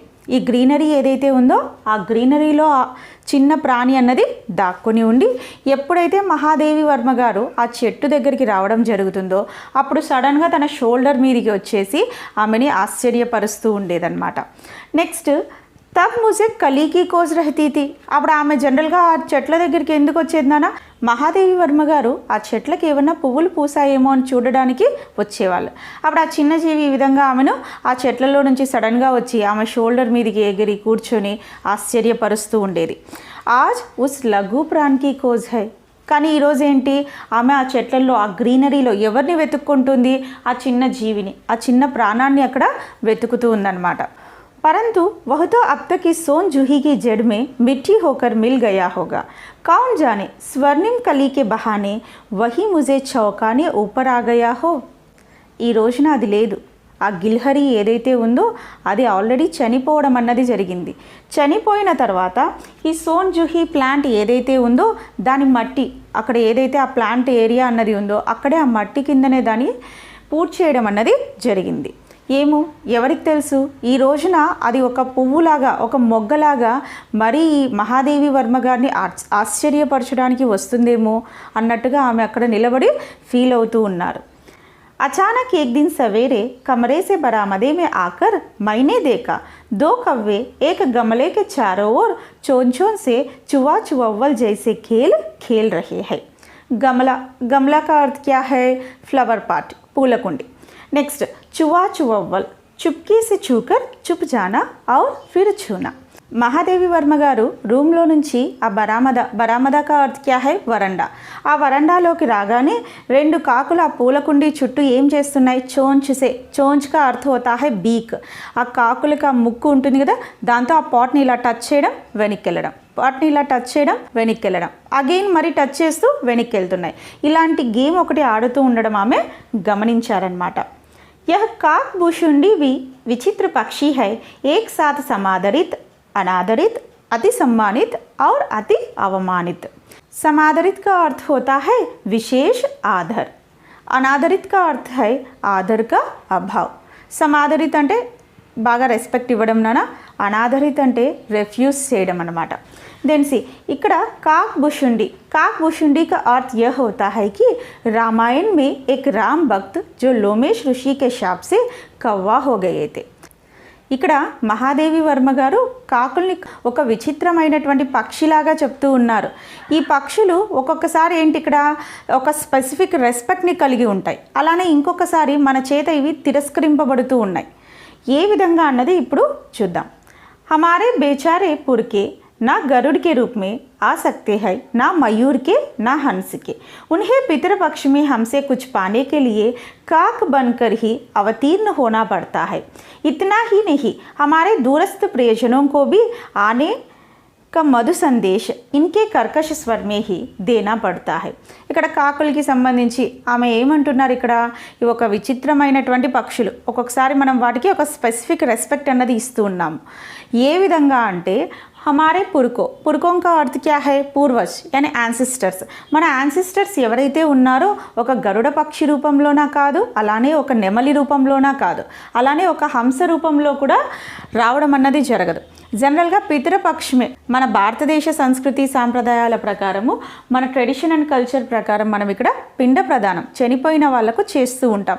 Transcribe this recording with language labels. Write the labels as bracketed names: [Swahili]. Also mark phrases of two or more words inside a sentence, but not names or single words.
[Telugu] ఈ గ్రీనరీ ఏదైతే ఉందో ఆ గ్రీనరీలో ఆ చిన్న ప్రాణి అన్నది దాక్కొని ఉండి ఎప్పుడైతే మహాదేవి వర్మ గారు ఆ చెట్టు దగ్గరికి రావడం జరుగుతుందో అప్పుడు సడన్గా తన షోల్డర్ మీదకి వచ్చేసి ఆమెని ఆశ్చర్యపరుస్తూ ఉండేదన్నమాట. [Hindi] నెక్స్ట్ तब मुझे कली की खोज रहती थी. [Telugu] అప్పుడు ఆమె జనరల్గా ఆ చెట్ల దగ్గరికి ఎందుకు వచ్చేది నాన్న, మహాదేవి వర్మ గారు ఆ చెట్లకి ఏమన్నా పువ్వులు పూసాయేమో అని చూడడానికి వచ్చేవాళ్ళు. అప్పుడు ఆ చిన్న జీవి ఈ విధంగా ఆమెను ఆ చెట్లలో నుంచి సడన్గా వచ్చి ఆమె షోల్డర్ మీదకి ఎగిరి కూర్చొని ఆశ్చర్యపరుస్తూ ఉండేది. [Hindi] आज उस लघु प्राण की खोज है. [Telugu] కానీ ఈరోజు ఏంటి, ఆమె ఆ చెట్లలో ఆ గ్రీనరీలో ఎవరిని వెతుక్కుంటుంది? ఆ చిన్న జీవిని, ఆ చిన్న ప్రాణాన్ని అక్కడ వెతుకుతూ ఉందన్నమాట. [Hindi] परंतु वह तो अब तक इस सोन जूही की जड़ में मिट्टी होकर मिल गया होगा. कौन जाने स्वर्णिम कली के बहाने वही मुझे चौंकाने ऊपर आ गया हो. [Telugu] ఈ రోజున అది లేదు. ఆ గిల్హరి ఏదైతే ఉందో అది ఆల్రెడీ చనిపోవడం అన్నది జరిగింది. చనిపోయిన తర్వాత ఈ సోన్ జూహీ ప్లాంట్ ఏదైతే ఉందో దాని మట్టి, అక్కడ ఏదైతే ఆ ప్లాంట్ ఏరియా అన్నది ఉందో అక్కడే ఆ మట్టి కిందనే దాన్ని పూర్తి చేయడం అన్నది జరిగింది. ఏమో ఎవరికి తెలుసు, ఈ రోజున అది ఒక పువ్వులాగా ఒక మొగ్గలాగా మరీ మహాదేవి వర్మ గారిని ఆశ్చర్యపరచడానికి వస్తుందేమో అన్నట్టుగా ఆమె అక్కడ నిలబడి ఫీల్ అవుతూ ఉన్నారు. [Hindi] अचानक एक दिन सवेरे कमरे से बरामदे में आकर मैंने देखा 2 कौवे एक गमले के चारों ओर चोंचों से चुवा चुवल जैसे खेल रहे हैं. गमला का अर्थ क्या है? [English] flower pot, [Hindi] पूलकुंडी. नेक्स्ट चुवा चुवल, चुपके से छूकर चुप जाना और फिर छूना. [Telugu] మహాదేవి వర్మ గారు రూమ్లో నుంచి ఆ [Hindi] बरामदा का अर्थ क्या है [Telugu] వరండా. ఆ వరండాలోకి రాగానే 2 కాకులు ఆ పూలకుండి చుట్టూ ఏం చేస్తున్నాయి? [Hindi] चोंच का अर्थ होता है बीक. [Telugu] ఆ కాకులకి ఆ ముక్కు ఉంటుంది కదా, దాంతో ఆ పాట్ని ఇలా టచ్ చేయడం వెనక్కెళ్ళడం, పాట్ని ఇలా టచ్ చేయడం వెనక్కెళ్ళడం, అగైన్ మరి టచ్ చేస్తూ వెనక్కెళ్తున్నాయి. ఇలాంటి గేమ్ ఒకటి ఆడుతూ ఉండడం ఆమె గమనించారనమాట. [Hindi] यह काकभूषुंडी भी विचित्र पक्षी है, एक साथ समादरित अनादरित, अति सम्मानित और अति अवमानित। समादरित का अर्थ होता है विशेष आदर, अनादरित का अर्थ है आदर का अभाव। [Telugu] समादरित అంటే బాగా రెస్పెక్ట్ ఇవ్వడం నానా, అనాదరిత అంటే రెఫ్యూజ్ చేయడం అన్నమాట। [English] then see [Hindi] ఇక్కడ काक भुशुंडी का अर्थ यह होता है कि रामायण में एक राम भक्त जो लोमेश ऋषि के शाप से कौवा हो गए थे। [Telugu] ఇక్కడ మహాదేవి వర్మ గారు కాకుల్ని ఒక విచిత్రమైనటువంటి పక్షిలాగా చెప్తూ ఉన్నారు। ఈ పక్షులు ఒక్కొక్కసారి ఏంటి ఇక్కడ ఒక స్పెసిఫిక్ రెస్పెక్ట్ని కలిగి ఉంటాయి, అలానే ఇంకొకసారి మన చేత ఇవి తిరస్కరింపబడుతూ ఉన్నాయి। ఏ విధంగా అన్నది ఇప్పుడు చూద్దాం। [Hindi] हमारे बेचारे पुर के ना गरुड़ के रूप में आ सकते हैं, ना मयूर के, ना हंस के। उन्हें पितृपक्ष में हमसे कुछ पाने के लिए काक बनकर ही अवतीर्ण होना पड़ता है। इतना ही नहीं, हमारे दूरस्थ प्रियजनों को भी आने का मधु संदेश इनके कर्कश स्वर में ही देना पड़ता है। [Telugu] ఇక్కడ కాకులకి సంబంధించి ఆమె ఏమంటున్నారు, ఇక్కడ ఇవి ఒక విచిత్రమైనటువంటి పక్షులు, ఒక్కొక్కసారి మనం వాటికి ఒక స్పెసిఫిక్ రెస్పెక్ట్ అన్నది ఇస్తూ ఉన్నాము। ఏ విధంగా అంటే [Hindi] हमारे पुरकों का अर्थ क्या है, पूर्वज यानी యాన్సిస్టర్స్। [Telugu] మన యాన్సిస్టర్స్ ఎవరైతే ఉన్నారో ఒక గరుడ పక్షి రూపంలోనా కాదు, అలానే ఒక నెమలి రూపంలోనా కాదు, అలానే ఒక హంస రూపంలో కూడా రావడం అన్నది జరగదు। జనరల్గా పితృపక్షమే మన భారతదేశ సంస్కృతి సాంప్రదాయాల ప్రకారము, మన [English] tradition and culture [Telugu] ప్రకారం మనం ఇక్కడ పిండ ప్రదానం చనిపోయిన వాళ్ళకు చేస్తూ ఉంటాం।